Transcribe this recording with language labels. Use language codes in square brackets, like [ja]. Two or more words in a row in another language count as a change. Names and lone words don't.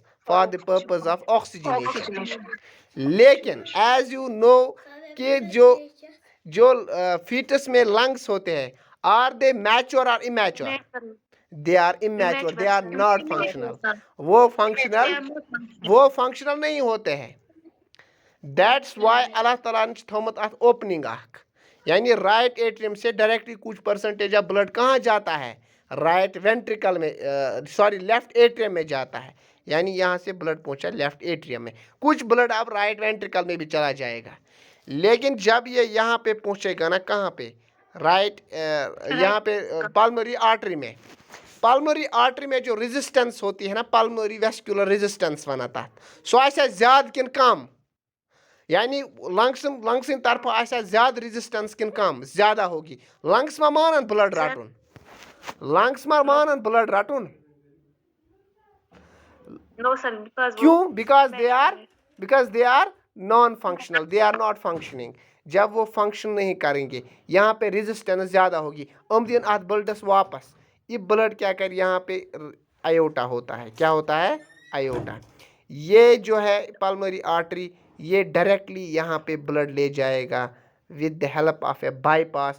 [en] For the purpose of oxygenation. लेकिन as you know [hi] कि जो फीटस में लंग्स होते हैं, [en] are they mature और immature? They are immature, they are not functional. [hi] वो फंक्शनल नहीं होते हैं। [en] That's why [hi] अल्लाह ताला ने [ks] थोमुत अथ ओपनिंग अख, [hi] यानी [en] right atrium [hi] से डायरेक्टली कुछ [en] percentage of blood [hi] कहाँ जाता है? [en] right ventricle [hi] में, [en] sorry left atrium [hi] में जाता है। यानी यहाँ से ब्लड पहुँचा [en] left atrium [hi] में, कुछ ब्लड अब [en] right ventricle [hi] में भी चला जाएगा। लेकिन जब ये यहाँ पे पहुँचेगा ना, कहाँ पे? राइट यहाँ पे [en] pulmonary artery [hi] में। [en] pulmonary artery [hi] में जो रेजिस्टेंस होती है ना, [en] pulmonary vascular resistance [ks] वना तथ, सो आसा ज्यादा किन कम? यानी लंग्स तरफ आसा ज्यादा रेजिस्टेंस किन कम? [hi] ज्यादा होगी। [ks] लंग्स मा मानन ब्लड रटुन? लंग्स मा मानन ब्लड रटुन? [en] No, sir. [hi] क्यों? [en] because they are non functional, they are not functioning. [hi] जब वो फंक्शन नहीं करेंगे, यहाँ पे रेजिस्टेंस ज़्यादा होगी, [ks] दिन अथ ब्लडस वापस। [hi] ये ब्लड क्या कर, यहाँ पे आयोटा होता है। क्या होता है? आयोटा। ये जो है [en] pulmonary artery, [hi] ये डायरेक्टली यहाँ पे ब्लड ले जाएगा [en] with the help of a bypass.